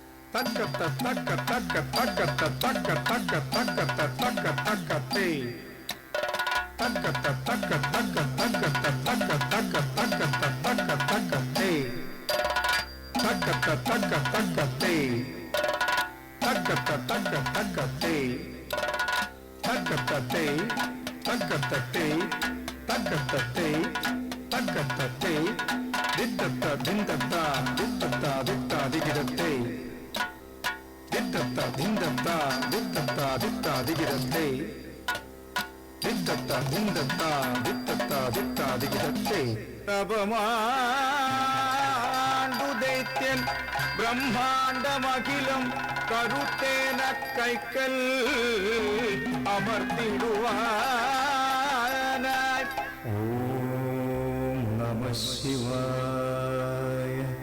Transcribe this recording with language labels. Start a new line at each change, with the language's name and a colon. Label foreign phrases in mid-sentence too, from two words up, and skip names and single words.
Malayalam: Takata taka taka takata taka taka takata taka taka te. Takata taka taka takata taka taka takata taka taka te. Takata taka taka te. Takata taka taka te. Takata te. Takata te. Takata te. Takata te. Dittata dindata dittata ditta digidate. Dittata dindata dittata ditta digidate. Dittata dindata dittata ditta digidate. തപമാണ്ടു ദൈത്യൻ ബ്രഹ്മാണ്ടമഖിലം കരുത്തേന കൈക്കൽ അമർത്തിടുവാനായി.
Sanskrit: ഓം നമഃ ശിവായ.